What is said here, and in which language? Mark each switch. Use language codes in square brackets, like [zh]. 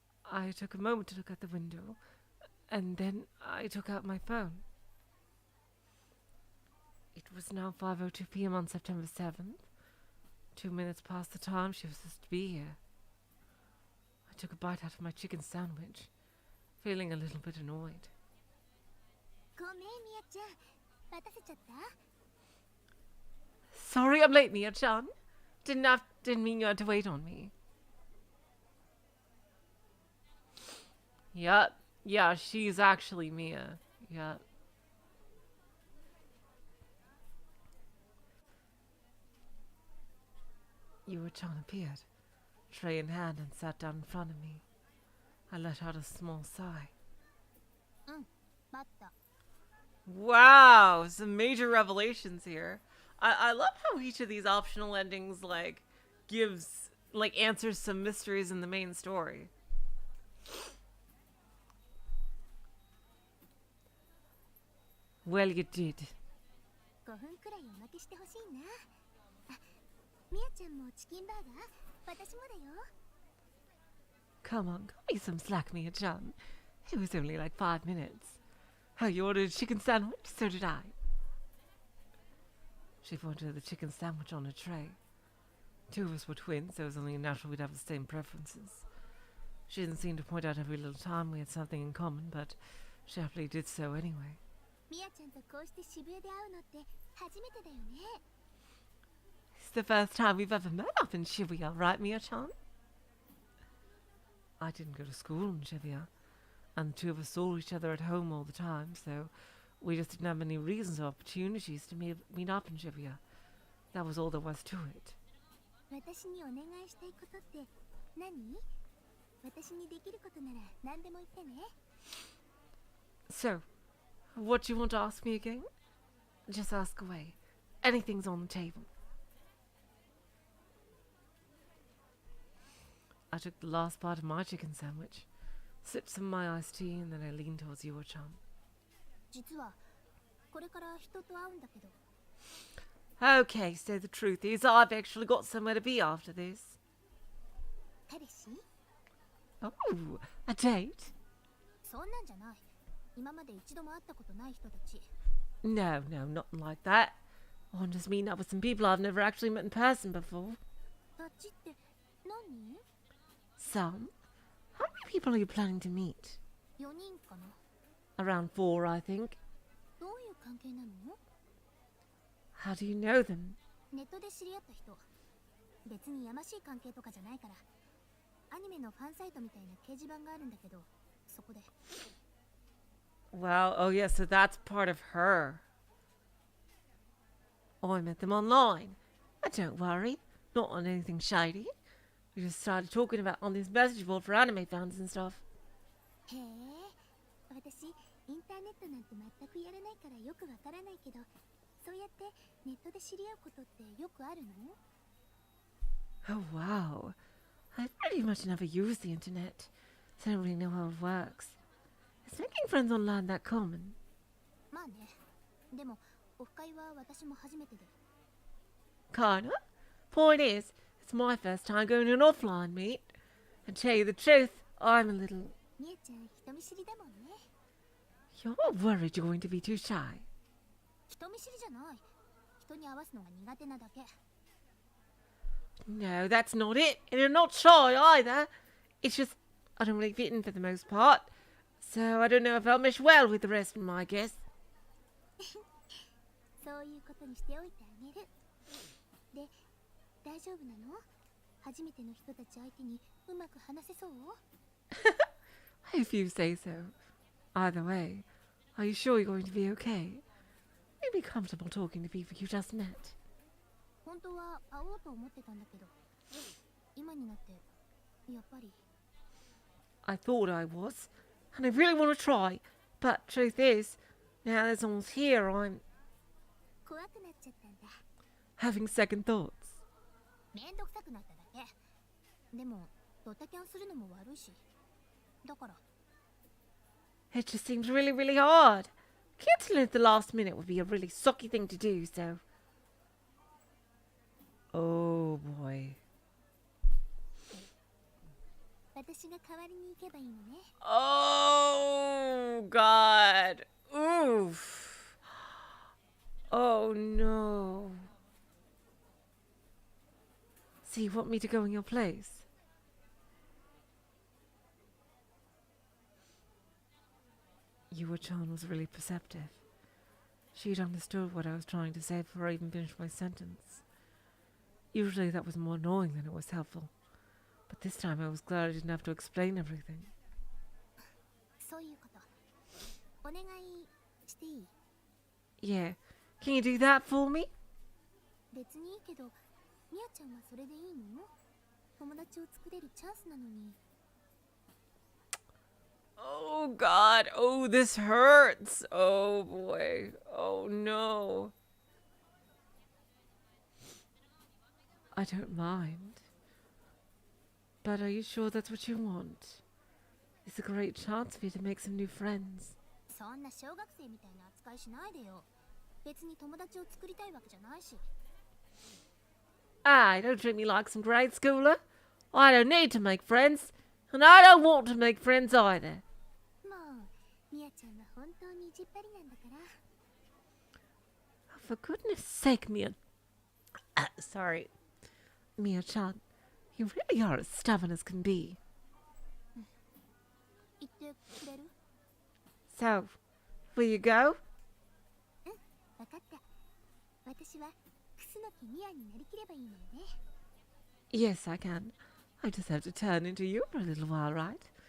[en] I took a moment to look out the window, and then I took out my phone. It was now 5:02 p.m. on September 7th. 2 minutes past the time she was supposed to be here. I took a bite out of my chicken sandwich, feeling a little bit annoyed. [ja] ごめんみやちゃん待たせちゃった [en] Sorry I'm late, Mia-chan. Didn't mean you had to wait on me. Yep. Yeah, she's actually Mia. Yep. Yua-chan appeared, tray in hand, and sat down in front of me. I let out a small sigh. [ja] 待った [en] Wow, some major revelations here. I love how each of these optional endings, like, gives, like, answers some mysteries in the main story. Well, you did. [ja] 5分くらいおまけしてほしいなあみやちゃんもチキンバーガー私もだよ [en] Come on, cut me some slack, Mia-chan. It was only like 5 minutes. Oh, you ordered a chicken sandwich? So did I. She pointed at the chicken sandwich on a tray. 2 of us were twins, so it was only natural we'd have the same preferences. She didn't seem to point out every little time we had something in common, but she happily did so anyway. [ja] みやちゃんとこうして渋谷で会うのって初めてだよね [en] It's the first time we've ever met up in Shibuya, right, Mia-chan? I didn't go to school in Shibuya, and the 2 of us saw each other at home all the time, so we just didn't have many reasons or opportunities to meet up in Shibuya. That was all there was to it. [ja] 私にお願いしたいことって何私にできることなら何でも言ってね [en] So, what do you want to ask me again? Just ask away. Anything's on the table. I took the last bite of my chicken sandwich, sipped some of my iced tea, and then I leaned towards Yua-chan. [ja] 実はこれから人と会うんだけど [en] Okay, so the truth is I've actually got somewhere to be after this. [ja] 彼氏 [en] Oh, a date? [ja] そんなんじゃない今まで一度も会ったことない人たち [en] No, nothing like that. I want to just meet up with some people I've never actually met in person before. [ja] たちって何 [en] Some? How many people are you planning to meet? [ja] 4人かな [en] Around 4, I think. [ja] どういう関係なの [en] How do you know them? [ja] ネットで知り合った人別にやましい関係とかじゃないからアニメのファンサイトみたいな掲示板があるんだけどそこで [en] Well, oh yeah, so that's part of her. Oh, I met them online. But don't worry, not on anything shady. We just started talking about on this message board for anime fans and stuff. [ja] へえ私インターネットなんて全くやらないからよくわからないけどそうやってネットで知り合うことってよくあるの [en] Oh wow. I've pretty much never used the internet, so I don't really know how it works. Is making friends online that common? [ja] まあねでもオフ会は私も初めてで [en] Kinda. Point is, it's my first time going to an offline meet. And tell you the truth, I'm a little... [ja] みえちゃん人見知りだもんね [en] You're worried you're going to be too shy. [ja] 人見知りじゃない人に合わすのが苦手なだけ [en] No, that's not it. And you're not shy either. It's just, I don't really fit in for the most part. So I don't know if I'll mesh well with the rest of them, I guess. [ja] そういうことにしておいてあげるで大丈夫なの初めての人たち相手にうまく話せそう [en] If you say so. Either way, are you sure you're going to be okay? You'd be comfortable talking to people you just met. [ja] 本当は会おうと思ってたんだけど今になってやっぱり [en] I thought I was, and I really want to try. But truth is, now that someone's here, I'm [ja] 怖くなっちゃったんだ [en] having second thoughts. [ja] めんどくさくなっただけでもドタキャンするのも悪いしだから [en] It just seems really, really hard. Canceling at the last minute would be a really sucky thing to do, so... Oh boy. [ja] 私が代わりに行けばいいのね [en] Oh God. Oof. Oh no. So you want me to go in your place? Yua-chan was really perceptive. She'd understood what I was trying to say before I even finished my sentence. Usually that was more annoying than it was helpful. But this time I was glad I didn't have to explain everything. [ja] そういうことお願いしていい [en] Yeah. Can you do that for me? [ja] 別にいいけどみやちゃんはそれでいいの友達を作れるチャンスなのに [en] Oh god. Oh, this hurts. Oh boy. Oh no. I don't mind. But are you sure that's what you want? It's a great chance for you to make some new friends. [ja] そんな小学生みたいな扱いしないでよ別に友達を作りたいわけじゃないし [en] Aye, don't treat me like some grade schooler. I don't need to make friends. And I don't want to make friends either. [ja] もうみやちゃんは本当に意地っ張りなんだから [en] Oh, for goodness sake, Mia. Sorry. Mia-chan, you really are as stubborn as can be. [ja] 言ってくれる [en] So, will you go? [ja] うん分かった私は楠木みやになりきればいいのよね [en] Yes, I can. I just have to turn into you for a little while, right?